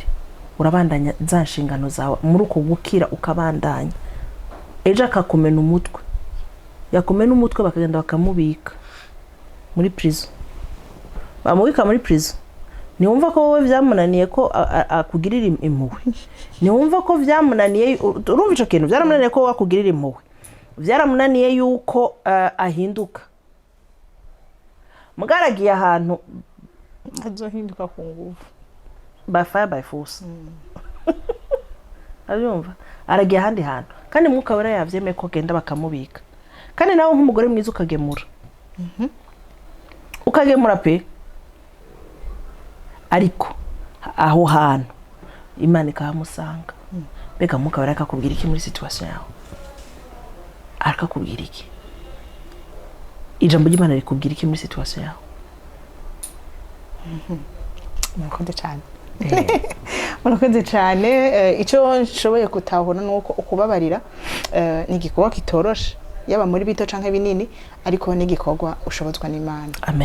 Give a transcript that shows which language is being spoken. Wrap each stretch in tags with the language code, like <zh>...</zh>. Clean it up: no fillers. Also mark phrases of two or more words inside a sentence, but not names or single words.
<rn>urabandanya za nshingano zawe muri uko gukira ukabandanya ejo akakumena umutwe yakumena umutwe bakagenda bakamubika muri prison bamubika muri prison niwumva ko wowe vyamunaniye ko akugirira impuhwe niwumva ko vyamunaniye urumva ico kintu vyaramunaniye ko akugirira impuhwe vyaramunaniye yuko ahinduka mugaragiye ahantu azohinduka ku nguvu</rn> <en>by fire by force</en> <rn>abyumva aragiye ahandi hantu kandi mwuka wera yavyemeye ko genda bakamubika kandi nawe nk'umugore mwiza ukagemura ukagemura pe ariko aho hantu Imana ikahamusanga mbega mwuka wera akakubwira iki muri situation yawe akakubwira iki ijambo ry'Imana rikubwira iki muri situation yawe mwakoze cyane murakoze cyane icyo nshoboye kutahura nuko ukubabarira ni igikorwa kitoroshe yaba muri bito canke binini ariko ni igikorwa ushobozwa n'Imana. Amen.</rn>